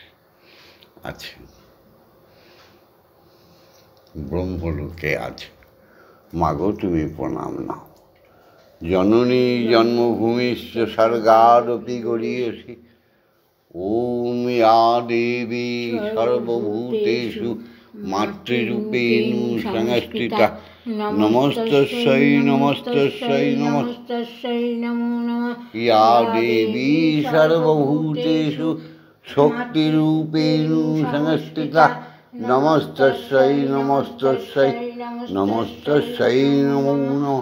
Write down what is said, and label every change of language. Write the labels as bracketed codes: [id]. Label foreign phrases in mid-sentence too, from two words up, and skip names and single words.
[bn] আচ্ছা, ব্রহ্মলোকে আছে। মাগো তুমি প্রণাম নাও। [sa] জননী জন্মভূমিশ্চ স্বর্গাদপি গরীয়সী। ওম ইয়া দেবী সর্বভূতেষু মাতৃরূপেণ সংস্থিতা, নমস্তস্যৈ নমস্তস্যৈ নমস্তস্যৈ নমো নমঃ। ইয়া দেবী সর্বভূতেষু শক্তিরূপেণ সংস্থিতা, নমস্তস্যৈ নমস্তস্যৈ নমস্তস্যৈ নমো নমঃ।